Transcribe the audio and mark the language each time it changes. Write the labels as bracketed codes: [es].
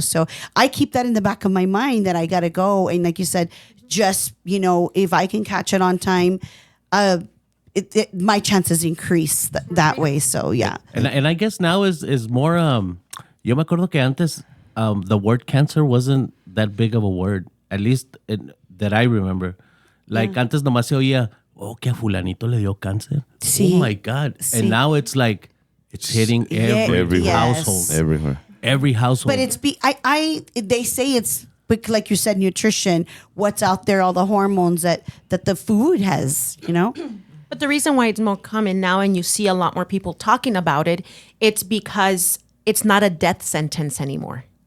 [en] So I keep that in the back of my mind that I got to go. And like you said, just, if I can catch it on time, my chances increase that way. So yeah. And I guess now is more, [es] yo me acuerdo que antes, [en] the word cancer wasn't that big of a word, at least that I remember. [es] Like antes nomás se oía, que a fulanito le dio cáncer. Sí. [en] Oh my God. [es] Sí. [en] And now it's like, it's hitting every Yes. household. Everywhere. Every household. But they say it's, like you said, nutrition, what's out there, all the hormones that the food has, But the reason why it's more common now and you see a lot more people talking about it, it's because it's not a death sentence anymore.